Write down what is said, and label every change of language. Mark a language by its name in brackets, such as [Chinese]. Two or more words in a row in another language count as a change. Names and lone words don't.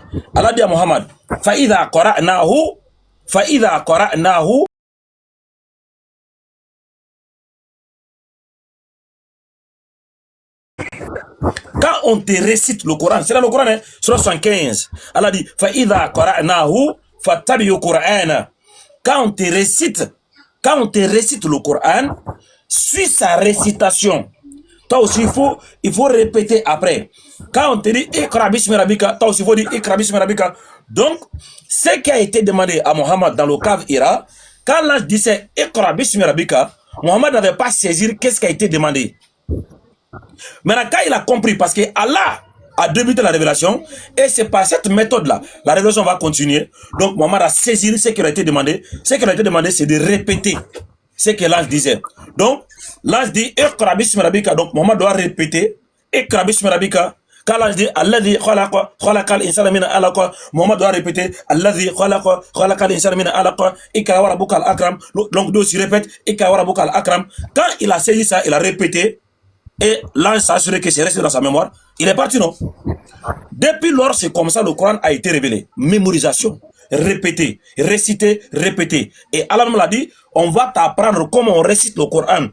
[French] Allah dit à Mohamed, [Arabic] فَإِذَا قَرَأْنَاهُ [French] quand on te récite le Coran, c'est dans le Coran, hein, sur 75, Allah dit [Arabic] فَإِذَا قَرَأْنَاهُ فَاتَّبِعُوا قُرْآنَ. [French] Quand on te récite le Coran, suis sa récitation. Toi aussi, il faut répéter après. Quand on te dit [Arabic] اقرأ باسم ربك, [French] toi aussi, il faut dire [Arabic] اقرأ باسم ربك. [French] Donc, ce qui a été demandé à Mohammed dans le cave Hira, quand l'ange disait [Arabic] اقرأ باسم ربك, [French] Mohammed n'avait pas saisi qu'est-ce qui a été demandé. Maintenant, quand il a compris, parce que Allah a débuté la révélation, et c'est par cette méthode-là, la révélation va continuer. Donc, Mohammed a saisi ce qui a été demandé. Ce qui a été demandé, c'est de répéter ce que l'ange disait. Donc, l'ange dit [Arabic] اقرأ باسم ربك. [French] Donc, Mohammed doit répéter [Arabic] اقرأ باسم ربك. [French] Quand l'ange dit [Arabic] الذي خلق الإنسان من علق, [French] Mohammed doit répéter [Arabic] الذي خلق الإنسان من علق اقرأ وربك الأكرم. [French] Donc, il aussi répète [Arabic] اقرأ وربك الأكرم. [French] Quand il a saisi ça, il a répété. Et l'ange s'est assuré que c'est resté dans sa mémoire. Il est parti, non? Depuis lors, c'est comme ça le Coran a été révélé. Mémorisation, répéter, réciter, répéter. Et Allah me l'a dit, on va t'apprendre comment on récite le Coran.